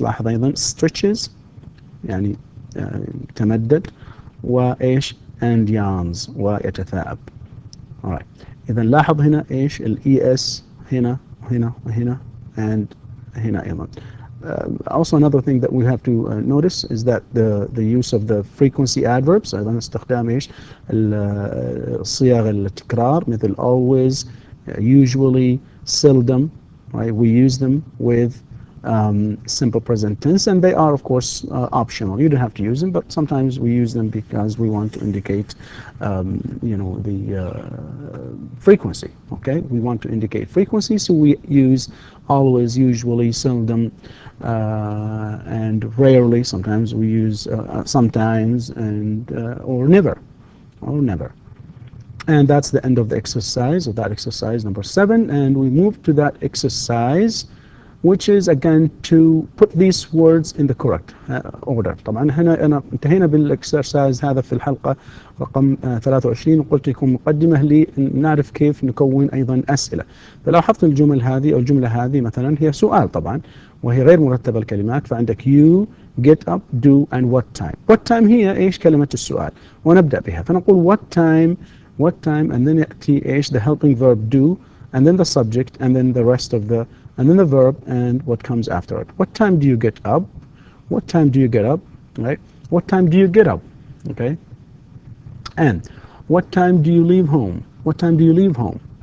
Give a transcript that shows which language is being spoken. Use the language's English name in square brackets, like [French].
[Arabic] لاحظ أيضا stretches يعني تمدد وإيش [English] and yawns [Arabic] ويتثاءب. [English] alright. [Arabic] إذا لاحظ هنا إيش ES هنا and هنا أيضا. [English] Also another thing that we have to notice is that the use of the frequency adverbs، [Arabic] أيضا استخدام إيش الصيغ التكرار مثل [English] always, usually, seldom, right? We use them with simple present tense, and they are of course optional. You don't have to use them, but sometimes we use them because we want to indicate the frequency. Okay, we want to indicate frequency, so we use always, usually, seldom, and rarely. Sometimes we use sometimes and or never. And that's the end of the exercise, of that exercise number 7, and we move to that exercise, which is again to put these words in the correct order. [Arabic] طبعا هنا انتهينا بالاكسرسايز هذا في الحلقة رقم 23، وقلت لكم مقدمة لنعرف كيف نكون أيضا أسئلة. فلو لاحظت الجمل هذه أو الجملة هذه مثلا هي سؤال طبعا، وهي غير مرتبة الكلمات، فعندك you, get up, do and what time. What time هي إيش كلمة السؤال، ونبدأ بها. فنقول [English] what time and then [Arabic] يأتي إيش [English] the helping verb do, and then the subject, and then the rest of the, and then the verb and what comes after it. What time do you get up? What time do you get up? Right? What time do you get up? Okay? And what time do you leave home? What time do you leave home?